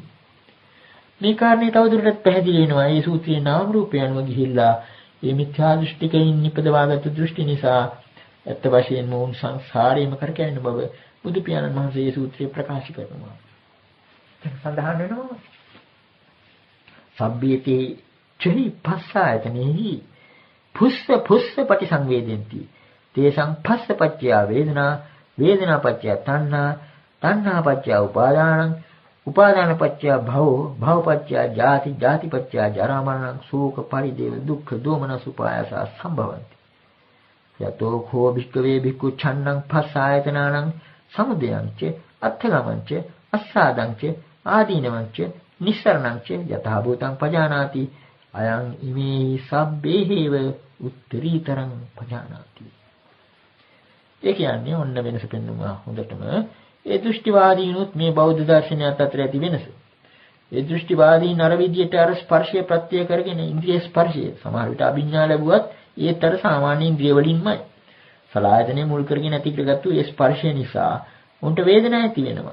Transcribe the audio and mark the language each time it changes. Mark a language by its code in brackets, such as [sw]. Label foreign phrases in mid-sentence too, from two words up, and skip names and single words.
[si] මේ කාරණේ තවදුරටත් පැහැදිලි වෙනවා. මේ සූත්‍රයේ නාම රූපය අනුව ගිහිල්ලා මේ මිත්‍යා දෘෂ්ටිකයින් නිපදවාගත් දෘෂ්ටි නිසා ඇත්ත වශයෙන්ම උන් සංසාරේම කරකැවෙන බව බුදු පියාණන් වහන්සේ මේ සූත්‍රයේ ප්‍රකාශ කරනවා. සඳහන් වෙනවා [pi] සබ්බේති චහි පස්සායතනෙහි පුස්ස පටිසංවේදෙන්ති තේසං පස්සපච්චය වේදනා වේදනාපච්චය තණ්හා තණ්හාපච්චය උපාදානං උපාදානපච්චය භවපච්චය ජාති ජාතිපච්චය ජරා මරණං ශෝක පරිදේව දුක්ඛ දෝමනස් උපායස සම්භවಂತಿ යතෝ khෝ භික්ඛවේ භික්ඛු ඡන්නං පස්සායතනානං සමුදයංච අත්ථගමංච අස්සාදංච ආදීනවංච නිස්සරණංච යතහ භූතං පජානාති අයං ඉමේ සබ්බේහිව උත්තරීතරං පජානාති. [si] ඒ කියන්නේ ඔන්න වෙනස පෙන්වනවා හොඳටම. ඒ දෘෂ්ටිවාදීනුත් මේ බෞද්ධ දර්ශනයත් අතර ඇති වෙනස. ඒ දෘෂ්ටිවාදීන් අර විදියට අර ස්පර්ශය ප්‍රත්‍ය කරගෙන ඉන්ද්‍රිය ස්පර්ශය සමහර විට අභිඥා ලැබුවත් ඒතර සාමාන්‍ය ඉන්ද්‍රිය වලින්මයි. සලආයතනෙ මුල් කරගෙන ඇති කරගත්තු ඒ ස්පර්ශය නිසා උන්ට වේදනාවක් ඇති වෙනවා.